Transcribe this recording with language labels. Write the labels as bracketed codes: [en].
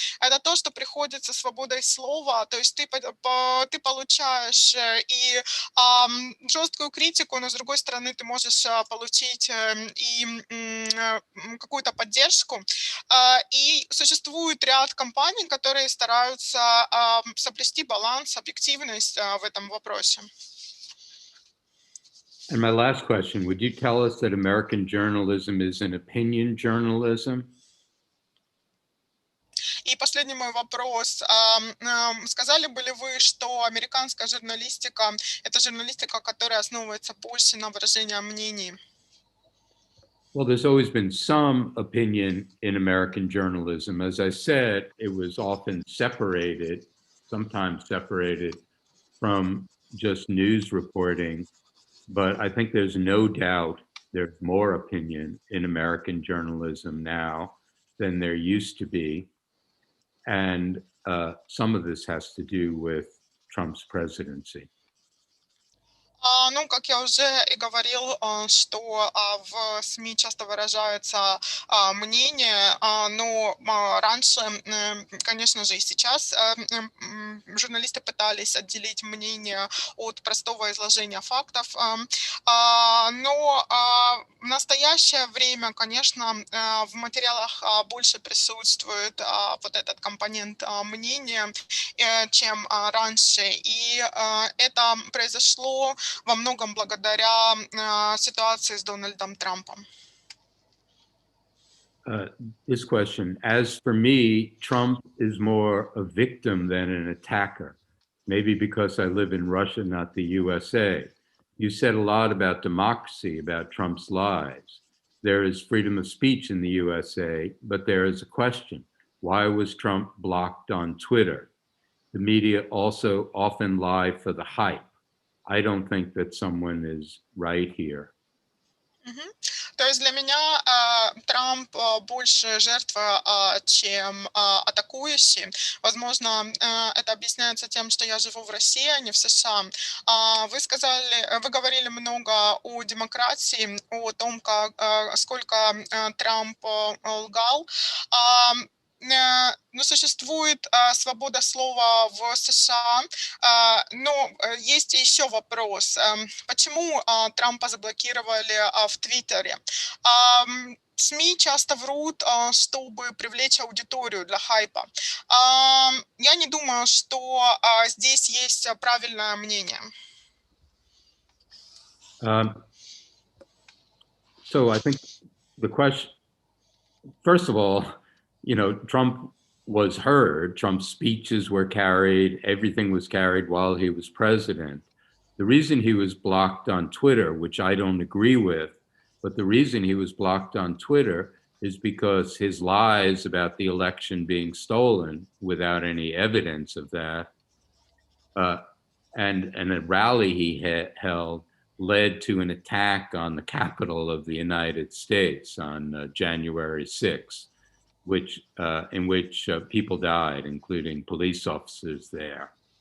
[ru] Это то, что приходит со свободой слова, то есть ты получаешь и жесткую критику, но с другой стороны ты можешь получить и какую-то поддержку. И существует ряд компаний, которые стараются соблюсти баланс, объективность в этом вопросе. [en] And my last question, would you tell us that American journalism is an opinion journalism? [ru] И последний мой вопрос. Сказали бы ли вы, что американская журналистика – это журналистика, которая основывается больше на выражении мнений? [en] Well, there's always been some opinion in American journalism. As I said, it was often separated, sometimes separated from just news reporting. But I think there's no doubt there's more opinion in American journalism now than there used to be. And some of this has to do with Trump's presidency. [ru] Ну, как я уже и говорил, что в СМИ часто выражается мнение, но раньше, конечно же, и сейчас журналисты пытались отделить мнение от простого изложения фактов. Но в настоящее время, конечно, в материалах больше присутствует вот этот компонент мнения, чем раньше. И это произошло во многом благодаря ситуации с Дональдом Трампом. [en] This question, as for me, Trump is more a victim than an attacker. Maybe because I live in Russia, not the USA. You said a lot about democracy, about Trump's lies. There is freedom of speech in the USA, but there is a question. Why was Trump blocked on Twitter? The media also often lie for the hype. I don't think that someone is right here. Мгм. [ru] То есть для меня Трамп больше жертва, чем атакующий. Возможно, это объясняется тем, что я живу в России, а не в США. Вы говорили много о демократии, о том, сколько Трамп лгал. Но существует свобода слова в США, но есть еще вопрос. Почему Трампа заблокировали в Твиттере? СМИ часто врут, чтобы привлечь аудиторию для хайпа. Я не думаю, что здесь есть правильное мнение. [en] So I think the question, first of all, Trump was heard. Trump's speeches were carried. Everything was carried while he was president. The reason he was blocked on Twitter, which I don't agree with, but the reason he was blocked on Twitter is because his lies about the election being stolen without any evidence of that, and a rally he held led to an attack on the Capitol of the United States on January 6th, in which people died, including police officers there.